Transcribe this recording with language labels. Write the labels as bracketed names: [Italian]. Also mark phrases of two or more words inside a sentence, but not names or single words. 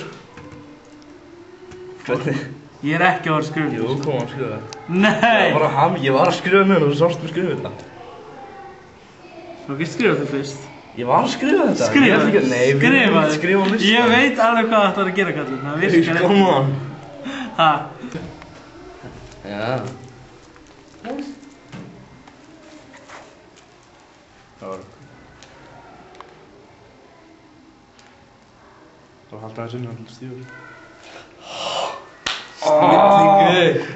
[Icelandic] Hvernig? Ég er ekki að vera að skrifa þetta. Jú, kom að skrifa það. Nei! Ég var að skrifa með það og þú sást mér skrifa þetta. Þú ekki skrifa þetta fyrst. Ég var að skrifa þetta. Skrifa þetta? Nei, við erum ekki að skrifa á listan. Ég veit alveg hvað það ætlar að gera, kallinn. Það virkar ekki. [English] Come on. Ha? [Icelandic] Já. Það var að halda aðeins inn á Stígur. Snillingur!